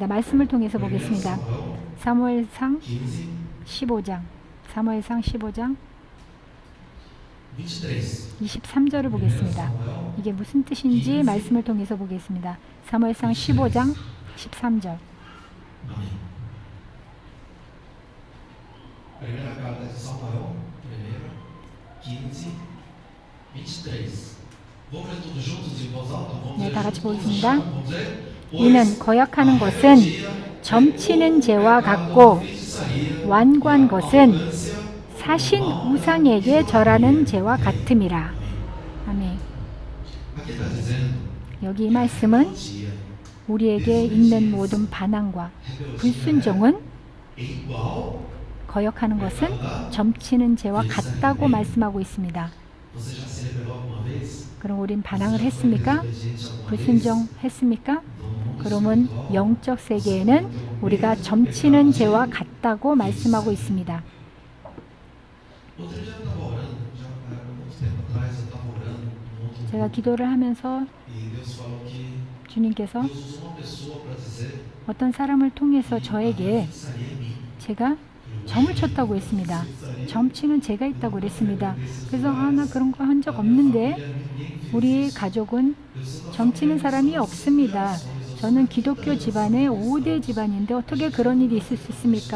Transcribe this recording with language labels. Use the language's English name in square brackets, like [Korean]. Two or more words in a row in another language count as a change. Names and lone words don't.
[Korean] 말씀을 통해서 보겠습니다. 사무엘상 15장 23절을 보겠습니다. 이게 무슨 뜻인지 말씀을 통해서 보겠습니다. 사무엘상 15장 13절. [Portuguese] Primeira carta de Samuel, 15, 23. Vamos ler todos juntos em voz alta? Vamos [Korean] 네, [Portuguese] ler [Korean] 다 같이 [Portuguese] juntos? [Korean] 보겠습니다. [Portuguese] Vamos ler? [Korean] 이는 거역하는 것은 점치는 죄와 같고 완고한 것은 사신 우상에게 절하는 죄와 같음이라. 아멘. [Portuguese] Aqui está dizendo [Korean] 여기 이 말씀은 [Portuguese] dia [Korean] 우리에게 있는 모든 반항과 불순종은 [Portuguese] é igual. [Korean] 거역하는 것은 점치는 죄와 같다고 말씀하고 있습니다. [Portuguese] Você já se rebelou alguma vez? [Korean] 그럼 우린 반항을 했습니까? [Portuguese] Obediente alguma vez? [Korean] 불순종했습니까? 그러면 영적 세계에는 우리가 점치는 죄와 같다고 말씀하고 있습니다. [Portuguese] Outro dia eu estava orando, já há muito tempo atrás eu estava orando num outro [Korean] 제가 기도를 하면서 [Portuguese] e Deus falou que [Korean] 주님께서 [Portuguese] Deus usou uma pessoa para dizer [Korean] 어떤 사람을 통해서 저에게 [Portuguese] fixaria em mim. [Korean] 제가 점을 쳤다고 했습니다. 점치는 죄가 있다고 그랬습니다. 그래서 나 그런 거 한 적 없는데 우리 가족은 점치는 사람이 없습니다. 저는 기독교 집안의 5대 집안인데 어떻게 그런 일이 있을 수 있습니까?